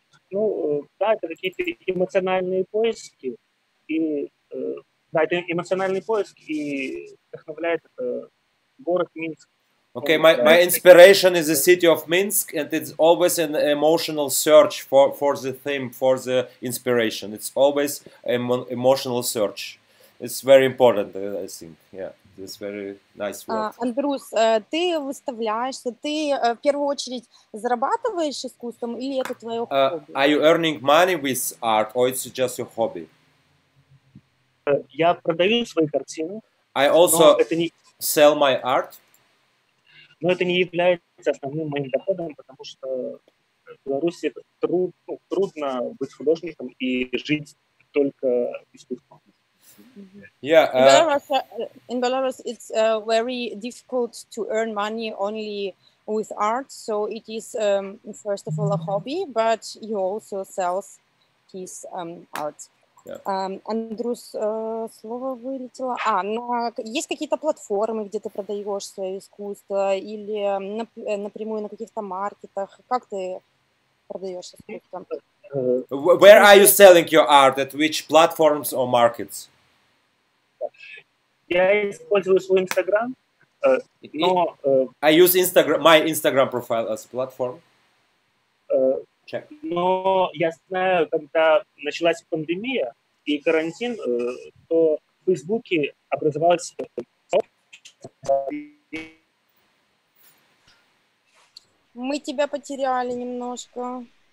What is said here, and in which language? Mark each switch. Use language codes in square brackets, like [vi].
[ru] Ну, да, это какие-то эмоциональные поиски. И, да, это эмоциональный поиск, и вдохновляет город Минск. [en] Okay, my inspiration is the city of Minsk, and it's always an emotional search for the theme, for the inspiration. It's always an emotional search. It's very important, I think. Yeah, it's very nice word. [ru] Андрюс, ты выставляешься, ты в первую очередь зарабатываешь искусством, или это твое хобби? [en] Are you earning money with art, or it's just your hobby? [ru] Я продаю свои картины. [en] I also sell my art. [ru] Но это не является основным моим доходом, потому что в Беларуси трудно быть художником и жить только искусством. [en] Yeah. In Belarus, it's very difficult to earn money only with art. So it is, first of all, a hobby, but you also sell his art. [ru] Андрюс, слово вылетело. Есть какие-то платформы, где ты продаешь свое искусство, или напрямую на каких-то маркетах? Как ты продаешь искусство? [en] Where are you selling your art? At which platforms or markets? [ru] Я использую свой Instagram, но... [en] I use my Instagram profile as a platform. [ru] Но я знаю, когда началась пандемия и карантин, то в Фейсбуке образовалось сообщество. Мы тебя потеряли немножко.